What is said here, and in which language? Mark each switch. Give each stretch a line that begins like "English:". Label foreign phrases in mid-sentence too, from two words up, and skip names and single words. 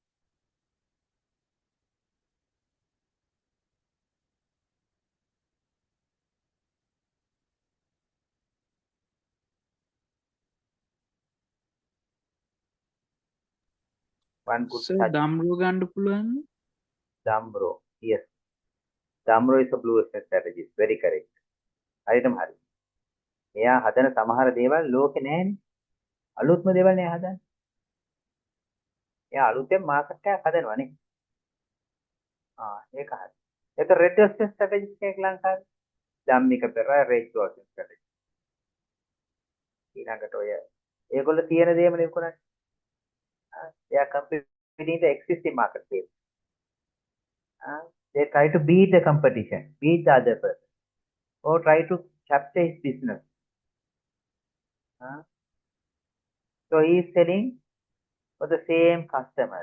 English: One good So such
Sinhala: Damro ගන්න පුළුවන්.
English: Dhamro. Yes. Dhamro is a blue ocean strategy. Very correct.
Sinhala: හරියටම හරි. එයා හදන සමහර දේවල් ලෝකේ නැහැනේ. අලුත්ම දේවල් නේ හදන්නේ. එයා අලුතෙන් මාකට් එකක් හදනවනේ. ඒක හරි. ඒක
English: red ocean strategy
Sinhala: එකක් ලංකාවේ. ධම්මික පෙර
English: red ocean strategy.
Sinhala: ඊළඟට ඔය ඒගොල්ලෝ තියෙන දේම නේ කරන්නේ.
English: They are competing the existing marketplace. They try to beat the competition, beat the other person, or try to capture his business. So he is selling for the same customers.